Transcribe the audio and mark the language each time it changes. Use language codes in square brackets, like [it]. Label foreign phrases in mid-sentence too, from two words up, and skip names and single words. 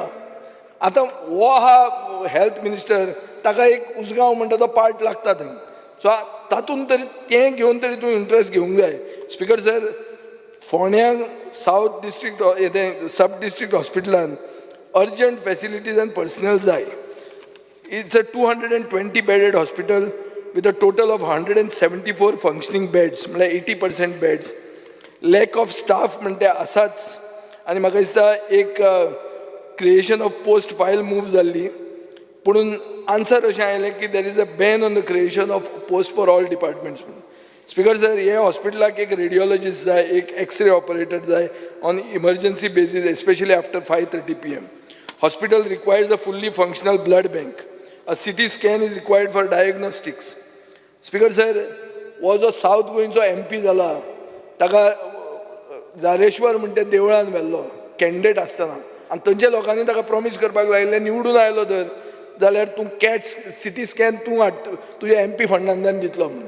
[kok] आतां हो आहा हेल्थ मिनिस्टर, ताका एक उसगांव म्हणटा तो पार्ट लागता थंय. सो तातूंत तरी तें घेवन तरी तूं इंट्रस्ट घेवंक जाय. स्पीकर सर, फोंड्यां [en] South District Sub District [kok] हॉस्पिटलान [en] urgent facilities [kok] आनी पर्सनल जाय. [en] it's a 220 bedded hospital with a total of 174 functioning beds, [kok] म्हळ्यार 80% बेड्स. [en] lack of staff [kok] म्हणटा आसाच. आनी म्हाका दिसता एक [en] creation of post file [kok] मूव जाल्ली, पुणून आन्सर अशें आयलें की [en] there is a ban on the creation of post for all departments [kok] म्हणून. स्पीकर सर, हे हॉस्पिटलाक एक रेडिओलॉजिस्ट जाय, एक [en] X-ray operator [kok] जाय [en] on emergency basis, especially after 5:30 p.m. Hospital requires a fully functional blood bank. A CT scan is required for diagnostics. Speaker sir, [kok] हो जो सावथ गोंयचो MP जाला, ताका जारेश्वर म्हणटा देवळान व्हेल्लो कॅन्डिडेट आसतना, आनी थंयच्या लोकांनी ताका प्रॉमीस करपाक लायिल्लें निवडून आयलो तर जाल्यार तूं [en] CT scan [kok] तूं हाड, तुज्या MP फंडांतल्यान दितलो म्हणून.